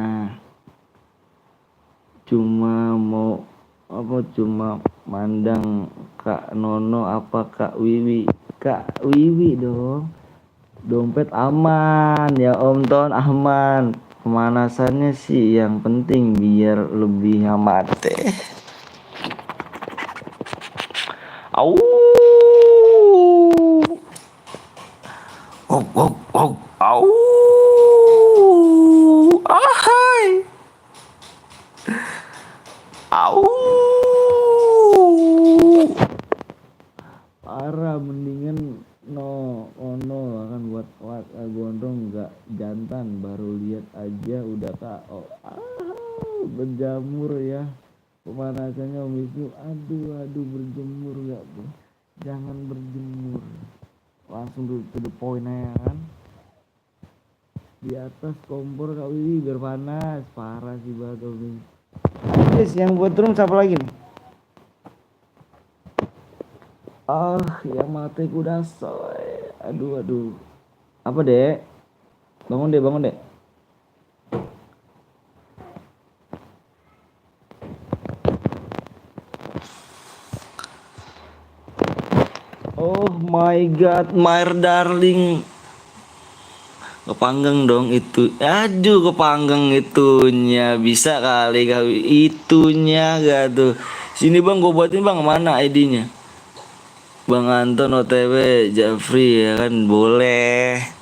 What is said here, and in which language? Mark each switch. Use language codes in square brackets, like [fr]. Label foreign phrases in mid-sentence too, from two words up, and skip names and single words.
[id] Cuma mau cuma mandang Kak Nono apa Kak Wiwi? Kak Wiwi dong. Dompet aman ya Om Ton, aman. Pemanasannya sih yang penting biar lebih hemat deh. Au. Au. Ahai. Au. Parah, mendingan no kan buat gondrong nggak jantan, baru lihat aja udah KO. Berjamur ya pemanasannya Om Wisnu. Aduh berjemur nggak tuh, jangan berjemur, langsung [en] to the point [id] aja kan. Di atas kompor Kak Wiwi biar panas, parah sih banget Om Wisnu. Guys, yang buat room siapa lagi nih? Yang mati kuda soy. Aduh. Apa dek? Bangun dek. [en] Oh my god, my darling. [id] Kepanggang dong itu. Aduh, kepanggang itunya. Bisa kali itunya gak tuh. Sini bang, gue buatin bang. Mana ID-nya? Bang Anton OTW Jafri ya kan, boleh.